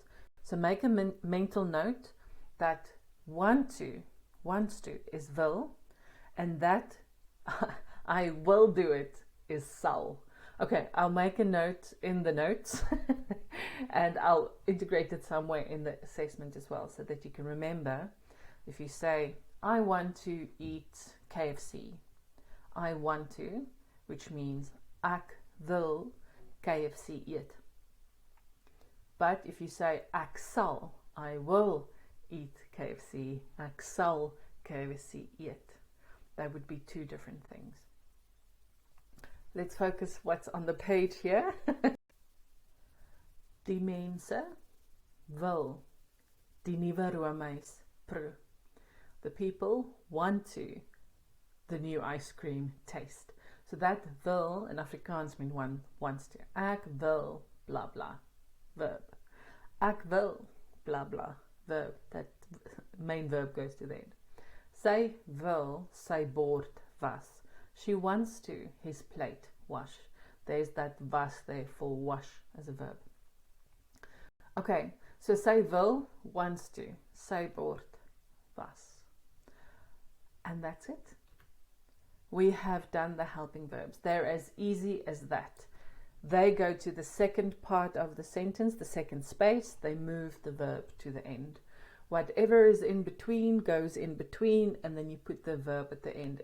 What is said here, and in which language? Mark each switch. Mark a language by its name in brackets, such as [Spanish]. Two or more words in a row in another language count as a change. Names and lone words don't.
[English] So make a mental note that wants to is wil, and that I will do it is sal. Okay, I'll make a note in the notes and I'll integrate it somewhere in the assessment as well so that you can remember. If you say, I want to eat KFC, I want to, which means [Afrikaans] ek wil [English] KFC eat. But if you say [Afrikaans] ek sal, [English] I will eat KFC, [Afrikaans] ek sal [English] KFC eat, that would be two different things. Let's focus what's on the page here. [Afrikaans] Die mense wil die nuwe roomys proe. [English] The people want to the new ice cream taste. So that wil in Afrikaans means one wants to. [Afrikaans] Ek wil [English] blah blah verb. [Afrikaans] Ek wil [English] blah blah verb. That main verb goes to the end. [Afrikaans] Sy wil sy bord was. [English] She wants to his plate wash. There's that was there for wash as a verb. Okay, so [Afrikaans] sy wil [English] wants to. [Afrikaans] Sy bord was. [English] And that's it. We have done the helping verbs. They're as easy as that. They go to the second part of the sentence, the second space. They move the verb to the end. Whatever is in between goes in between, and then you put the verb at the end.